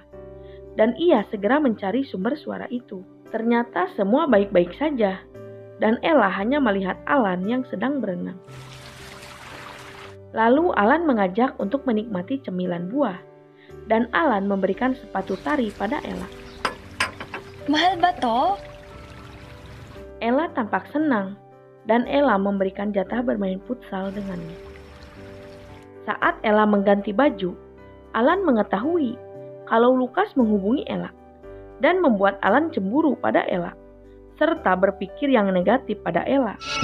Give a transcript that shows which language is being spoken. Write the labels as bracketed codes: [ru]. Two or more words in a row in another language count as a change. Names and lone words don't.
[id] Dan ia segera mencari sumber suara itu. Ternyata semua baik-baik saja. Dan Ella hanya melihat Alan yang sedang berenang. Lalu Alan mengajak untuk menikmati cemilan buah. Dan Alan memberikan sepatu tari pada Ella. [tl] Mahal ba to? [id] Ella tampak senang dan Ella memberikan jatah bermain futsal dengannya. Saat Ella mengganti baju, Alan mengetahui kalau Lukas menghubungi Ella dan membuat Alan cemburu pada Ella serta berpikir yang negatif pada Ella.